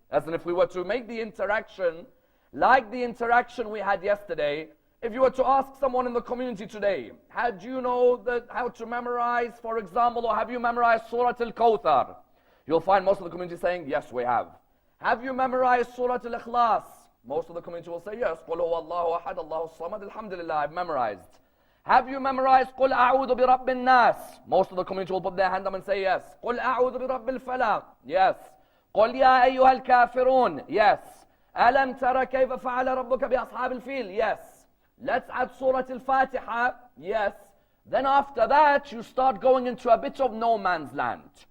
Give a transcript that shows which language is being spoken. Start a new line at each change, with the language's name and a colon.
English: As in, if we were to make the interaction like the interaction we had yesterday, If you were to ask someone in the community today, do you know how to memorize, for example, or have you memorized Surah Al-Kawthar? You'll find most of the community saying, yes, we have. Have you memorized Surah Al-Ikhlas? Most of the community will say, yes.
Arabic: قُلْ هُوَ اللَّهُ أَحَدَ اللَّهُ الصَّمَدُ
English: Alhamdulillah, I've memorized. Have you memorized
Arabic: قُلْ أَعُوذُ بِرَبِّ النَّاسِ?
English: Most of the community will put their hand up and say, yes.
Arabic: قُلْ أَعُوذُ بِرَبِّ الْفَلَقِ?
English: Yes.
Arabic: قُلْ يَا أَيُّهَا الْكَافِرُونَ? Yes. أَلَمْ تَرَ كَيْفَ فَعَلَ رَبُّكَ بِأَصْحَابِ الْفِيلِ?
English: Yes. Let's add Surah Al-Fatiha. Yes. Then after that, you start going into a bit of no man's land.